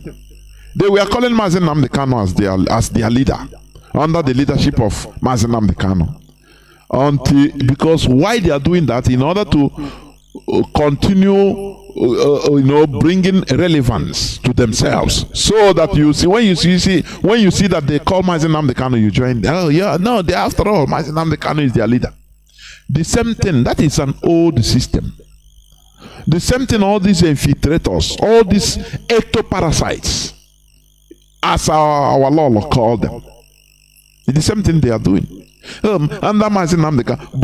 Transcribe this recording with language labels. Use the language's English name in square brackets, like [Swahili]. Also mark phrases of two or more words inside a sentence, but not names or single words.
[English] They were calling Mazi Nnamdi Kanu as their leader, under the leadership of Mazi Nnamdi Kanu. Because why they are doing that? In order to continue bringing relevance to themselves, so that when you see that they call Mazi Nnamdi Kanu, you join. Oh yeah, no, after all, Mazi Nnamdi Kanu is their leader. The same thing. That is an old system. The same thing. All these infiltrators, all these ectoparasites, as our law called them, the same thing they are doing. Under Mazi Nnamdi Kanu.